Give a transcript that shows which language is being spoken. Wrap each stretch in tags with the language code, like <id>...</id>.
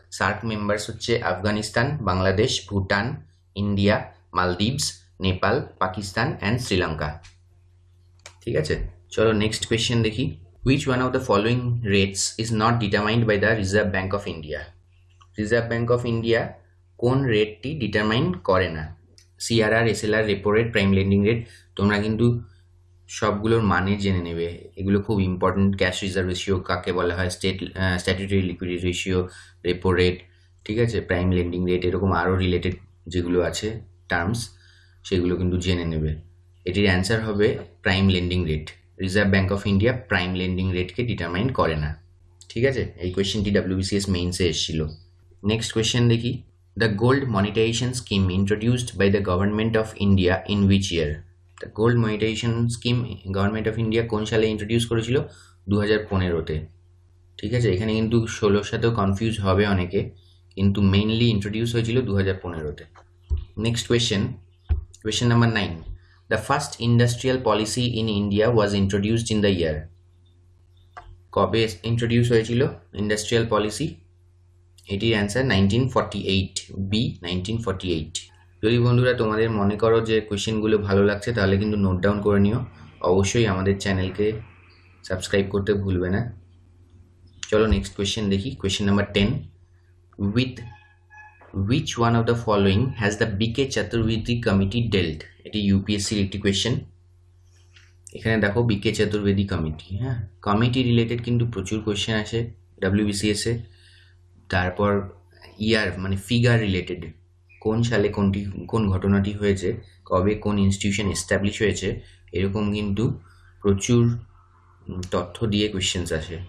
<bn>SAARC members হচ্ছে Afghanistan, Bangladesh, Bhutan, India, Maldives, Nepal, Pakistan and Sri Lanka. ঠিক আছে, চলো নেক্সট কোয়েশ্চেন দেখি।</bn> <en>Which one of the following rates is not determined by the Reserve Bank of India?</en> <bn>Reserve bank of India কোন রেটটি determine করে না? CRR, SLR, repo rate, prime lending rate. তোমরা কিন্তু সবগুলোর মানে জেনে নেবে, এগুলো খুব ইম্পর্টেন্ট। ক্যাশ রিজার্ভ রেশিও কাকে বলা হয়, statutory liquidity ratio, repo rate, ঠিক আছে, প্রাইম লেন্ডিং রেট, এরকম আরও রিলেটেড যেগুলো আছে টার্মস, সেগুলো কিন্তু জেনে নেবে। এটির অ্যান্সার হবে prime lending rate. Reserve bank of India prime lending রেটকে determine করে না। ঠিক আছে, এই কোয়েশ্চেনটি WBCS মেইনসে এসেছিল। নেক্সট কোয়েশ্চেন দেখি।</bn> <en>The gold monetization scheme introduced by the government of India in which year?</en> <bn>The gold monetization scheme government of India কোন সালে introduce করেছিল? 2015-তে। ঠিক আছে, এখানে কিন্তু 16-র সাথেও কনফিউজ হবে অনেকে, কিন্তু মেইনলি ইন্ট্রোডিউস হয়েছিল 2015-তে। Next question number 9।</bn> <en>The first industrial policy in India was introduced in the year?</en> <bn>কবে ইন্ট্রোডিউস হয়েছিল ইন্ডাস্ট্রিয়াল পলিসি? এটির অ্যান্সার 1948, বি 1948। যদি বন্ধুরা তোমাদের মনে করো যে কোয়েশ্চেনগুলো ভালো লাগছে, তাহলে কিন্তু নোট ডাউন করে নিও। অবশ্যই আমাদের চ্যানেলকে সাবস্ক্রাইব করতে ভুলবে না। চলো নেক্সট কোয়েশ্চেন দেখি। Question number 10।</bn> <en>With which one of the following has the BK Chaturvedi committee dealt?</en> <bn>এটি ইউপিএসসির একটি কোয়েশ্চেন। এখানে দেখো বিকে চতুর্বেদী কমিটি, হ্যাঁ কমিটি রিলেটেড কিন্তু প্রচুর কোয়েশ্চেন আসে WBCS এ। তারপর ইয়ার মানে ফিগার রিলেটেড, কোন সালে কোন ঘটনাটি হয়েছে, কবে কোন ইনস্টিটিউশন এস্টাবলিশ হয়েছে, এরকম কিন্তু প্রচুর তথ্য দিয়ে কোয়েশ্চেন্স আসে।</bn>